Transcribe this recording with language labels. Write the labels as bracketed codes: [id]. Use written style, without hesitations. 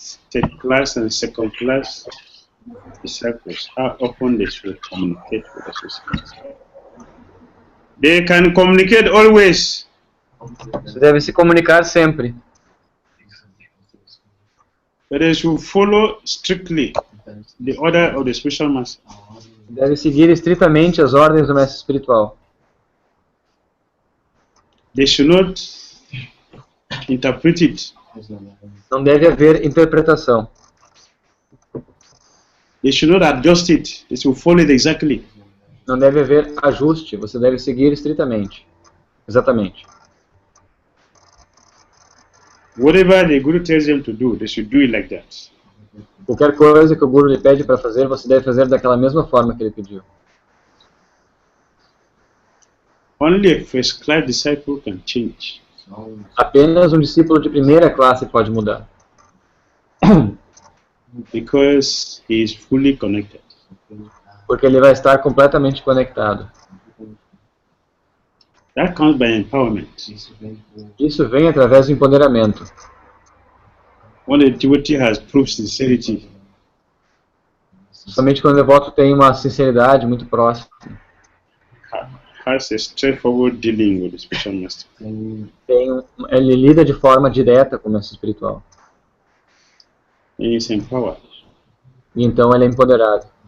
[en] Third class and second class disciples, how often they should communicate with the society? They can communicate always. [pt] Você deve se comunicar sempre. [en] But they should follow strictly the order of the spiritual master. [pt] Deve seguir estritamente as ordens do mestre espiritual. [en] They should not interpret it. [pt] Não deve haver interpretação. [en] They should not adjust it. They should follow it exactly. [pt] Não deve haver ajuste. Você deve seguir estritamente. Exatamente. [en] Whatever the Guru tells them to do, they should do it like that. [pt] Qualquer coisa que o Guru lhe pede para fazer, você deve fazer daquela mesma forma que ele pediu. [en] Only a first class disciple can change. [pt] Apenas um discípulo de primeira classe pode mudar. [en] Because he is fully connected. [pt] Porque ele vai estar completamente conectado. [en] That comes by empowerment. [pt] Isso vem através do empoderamento. [en] When the devotee has proved sincerity, [pt] Somente quando o devoto tem uma sinceridade muito próxima. [en] has a straightforward dealing with the spiritual master. [pt] Ele lida de forma direta com o mestre espiritual. [en] He is empowered. [pt] E então ele é empoderado.